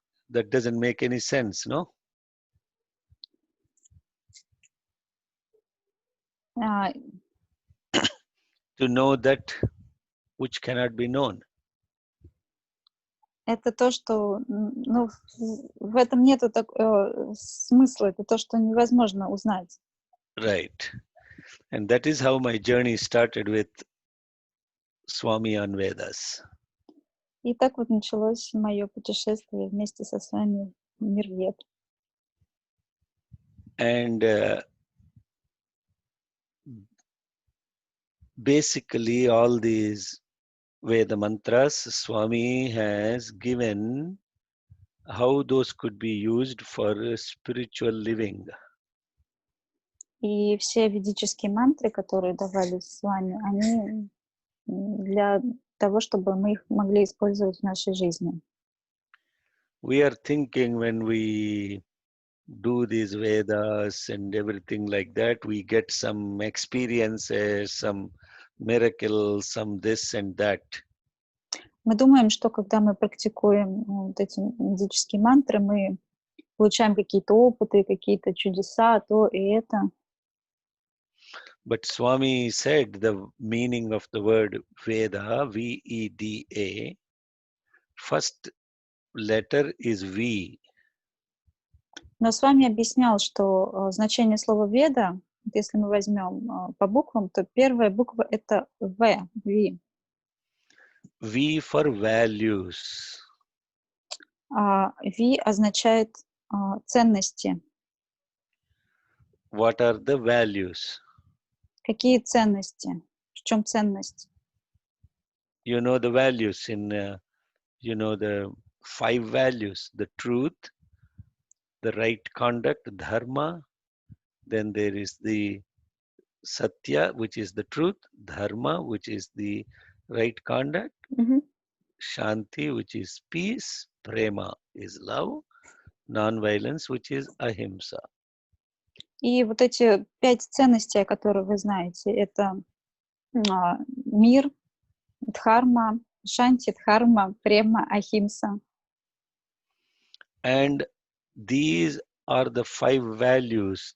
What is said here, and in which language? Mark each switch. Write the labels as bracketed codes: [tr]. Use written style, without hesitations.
[en] That doesn't make any sense, no? To know that which cannot be known. [ru] Это то, что, в этом нету смысла, это то, что невозможно узнать. [en] Right. And that is how my journey started with Swami on Vedas. [ru] И так вот началось мое путешествие вместе со вами в мир Вед. [en] And basically all these Veda mantras, Swami has given how those could be used for spiritual living. [ru] И все ведические мантры, которые давались с вами, они для того, чтобы мы их могли использовать в нашей жизни. [en] We are thinking when we do these Vedas and everything like that, we get some experiences, some miracles, some this and that. [ru] Мы думаем, что когда мы практикуем вот эти ведические мантры, мы получаем какие-то опыты, какие-то чудеса, то и это. [en] But Swami said the meaning of the word Veda, V-E-D-A, first letter is V. [ru] Но с вами объяснял, что значение слова «веда», если мы возьмем по буквам, то первая буква — это «В», «Ви». [en] V for values. [ru] «Ви» означает ценности. [en] What are the values? [ru] Какие ценности? В чем ценность? [en] You know the values in, the 5 values, the truth, the right conduct, dharma, then there is the Satya, which is the truth, dharma, which is the right conduct, Shanti, which is peace, prema is love, non-violence, which is ahimsa. [ru] И вот эти 5 ценностей, которые вы знаете, это мир, дхарма, шанти, дхарма, према, ахимса. [en] And these are the 5 values.